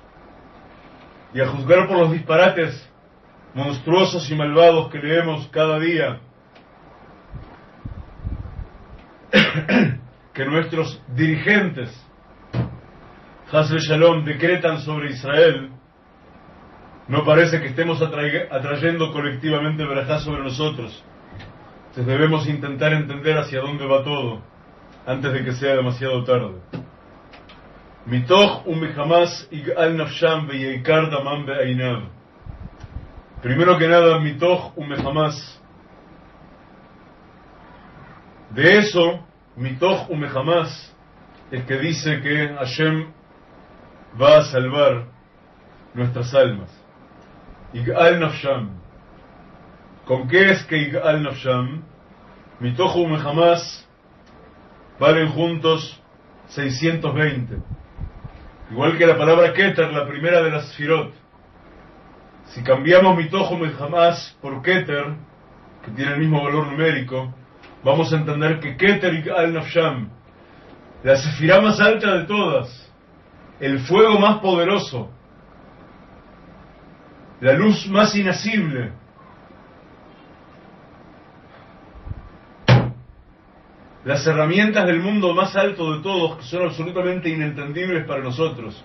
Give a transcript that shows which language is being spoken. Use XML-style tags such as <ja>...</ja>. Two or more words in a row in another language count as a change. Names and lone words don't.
<es>Y a juzgar por los disparates monstruosos y malvados que leemos cada día, que nuestros dirigentes,</es> <he>חס ושלום,</he> <es>decretan sobre Israel, no parece que estemos atrayendo colectivamente verajá sobre nosotros. Entonces debemos intentar entender hacia dónde va todo, antes de que sea demasiado tarde.</es> <he>מתוך ומחמס יגאל נפשם וייקר דמם בעיניו.</he> <es>Primero que nada,</es> <he>מתוך ומחמס.</he> <es>De eso,</es> <he>מתוך ומחמס,</he> <es>es que dice que Hashem va a salvar nuestras almas.</es> <he>יגאל נפשם.</he> <es>¿Con qué es que</es> <he>יגאל נפשם? מתוך ומחמס</he> <es>valen juntos 620. Igual que la palabra Keter, la primera de las Sfirot. Si cambiamos</es> <he>מתוך ומחמס</he> <es>por Keter, que tiene el mismo valor numérico, vamos a entender que</es> <he>כתר יגאל נפשם,</he> <es>la sefirá más alta de todas, el fuego más poderoso, la luz más inacible, las herramientas del mundo más alto de todos, que son absolutamente inentendibles para nosotros.</es>